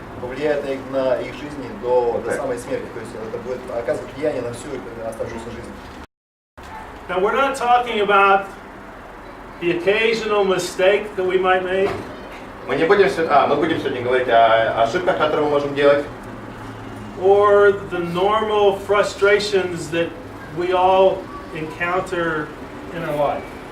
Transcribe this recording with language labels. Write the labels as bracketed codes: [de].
[ru] Повлияет на их жизни до самой смерти, то есть это будет оказывать влияние на всю оставшуюся жизнь. [en] Now we're not talking about the occasional mistake that we might make. [ru] Мы будем сегодня говорить о ошибках, которые мы можем делать, [en] Or the normal frustrations that we all encounter in our life.